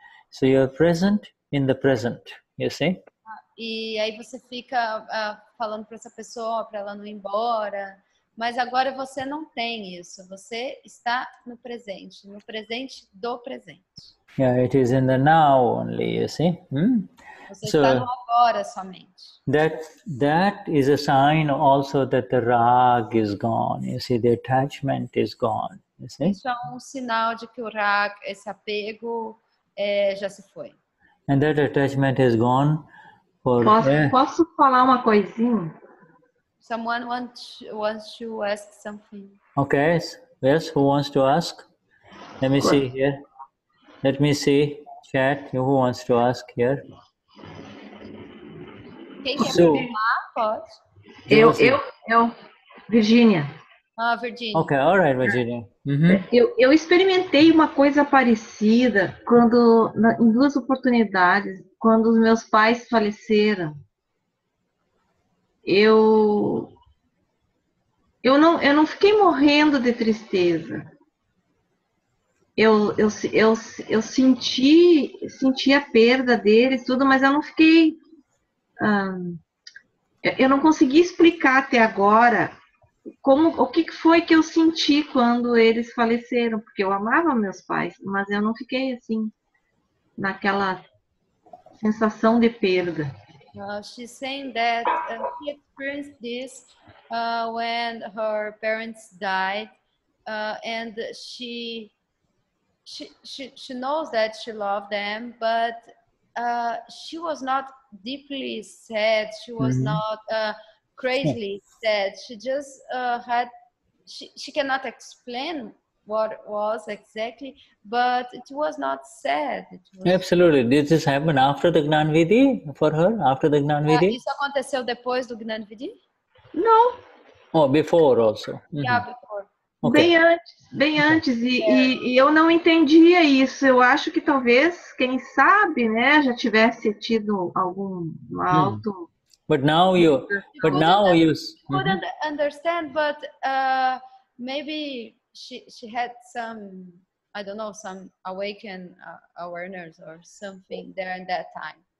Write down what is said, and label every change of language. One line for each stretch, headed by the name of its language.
English: So you're present in the present, you see?
Portuguese: E aí você fica falando para essa pessoa, para ela não ir embora, mas agora você não tem isso, você está no presente do presente.
English: Yeah, it is in the now only, you see?
Portuguese: Você está no agora somente.
English: That is a sign also that the rag is gone, you see, the attachment is gone, you see?
Portuguese: Isso é um sinal de que o rag, esse apego, já se foi.
English: And that attachment has gone
Portuguese: Posso falar uma coisinha?
English: Someone wants to ask something. Okay, yes, who wants to ask? Let me see here. Let me see, chat, who wants to ask here?
Portuguese: Quem quer
English: So,
Portuguese: falar? Pode. Eu, Virgínia.
English: Ah, Virginia. okay, all right, Virginia.
Portuguese: Eu experimentei uma coisa parecida quando, em duas oportunidades, quando os meus pais faleceram. Eu não fiquei morrendo de tristeza. Eu senti a perda deles, tudo, mas eu não fiquei. Eu não consegui explicar até agora o que foi que eu senti quando eles faleceram, porque eu amava meus pais, mas eu não fiquei assim, naquela sensação de perda.
English: She's saying that she experienced this when her parents died, and she knows that she loved them, but she was not deeply sad. She was not crazily sad. She just she cannot explain what it was exactly, but it was not sad. It was... Absolutely. Did this happen after the Gnani Vidhi for her? After the Gnani Vidhi?
Portuguese: Isso aconteceu depois do Gnani Vidhi? Não.
English: Oh, before also. Yeah, before. Okay.
Portuguese: Bem antes, e eu não entendia isso. Eu acho que talvez, quem sabe, né, já tivesse tido algum alto.
English: But now you couldn't understand, but maybe she had some, I don't know, some awakened awareness or something there in that time.